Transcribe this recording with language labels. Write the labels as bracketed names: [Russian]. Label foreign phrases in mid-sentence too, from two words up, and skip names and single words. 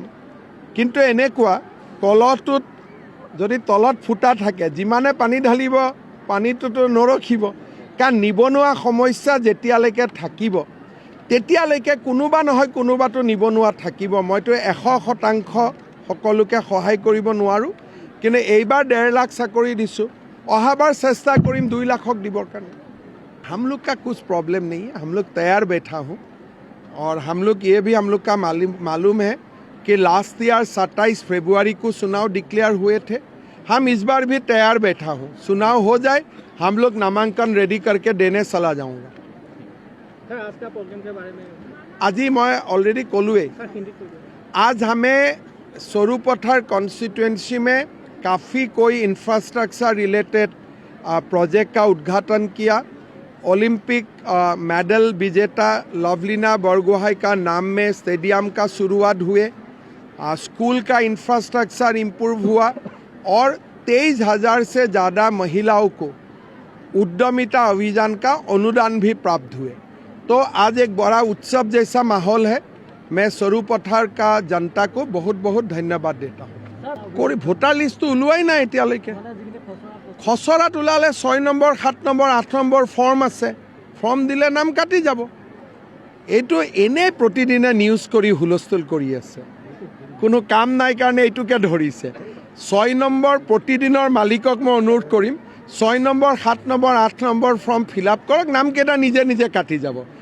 [Assamese] কিন্তু এনেকুৱা কলহটোত যদি তলত ফুটা থাকে, যিমানে পানী ঢালিব পানীটোতো নৰখিব, কাৰণ নিবনুৱা সমস্যা যেতিয়ালৈকে থাকিব তেতিয়ালৈকে কোনোবা নহয় কোনোবাটো নিবনুৱা থাকিব। মইতো 100% সকলোকে সহায় কৰিব নোৱাৰোঁ, কিন্তু এইবাৰ 1.5 লাখ চাকৰি দিছোঁ, অহাবাৰ চেষ্টা কৰিম 2 লাখক দিবৰ কাৰণে। [Hindi] हम लोग का कुछ प्रॉब्लम नहीं है, हम लोग तैयार बैठा हूँ। और हम लोग ये भी हम लोग का मालूम है कि [English] last year [Hindi] 27 फरवरी को चुनाव डिक्लेयर हुए थे। हम इस बार भी तैयार बैठा हूँ। चुनाव हो जाए, हम लोग नामांकन रेडी करके देने चला जाऊँगा। सर आज का प्रोग्राम के बारे में [Assamese] আজি মই অলरेडी ক'লোৱেই [Hindi] सर हिंदी तो आज हमें सरूपथार कॉन्स्टिट्यूएंसी में काफ़ी कोई [English] infrastructure related project [Hindi] का उद्घाटन किया। ओलंपिक मेडल विजेता लवलीना बरगोहाई का नाम में स्टेडियम का शुरुआत हुए। स्कूल का [English] infrastructure improve [Hindi] हुआ और 23,000 से ज़्यादा महिलाओं को उद्यमिता अभियान का अनुदान भी प्राप्त हुए। तो आज एक बड़ा उत्सव जैसा माहौल है। मैं सरूपथार का जनता को बहुत बहुत धन्यवाद देता हूँ। [Assamese] कोई [English] voter list [Assamese] ওলোৱাই নাই এতিয়ালৈকে। খচৰাত ওলালে 6 নম্বৰ 7 নম্বৰ 8 নম্বৰ ফৰ্ম আছে, ফৰ্ম দিলে নাম কাটি যাব। এইটো এনে প্ৰতিদিনে নিউজ কৰি হুলস্থুল কৰি আছে, কোনো কাম নাই কাৰণে এইটোকে ধৰিছে। 6 নম্বৰ প্ৰতিদিনৰ মালিকক মই অনুৰোধ কৰিম 6 নম্বৰ 7 নম্বৰ 8 নম্বৰ [English] form fill up [Assamese] কৰক, নামকেইটা নিজে নিজে কাটি যাব।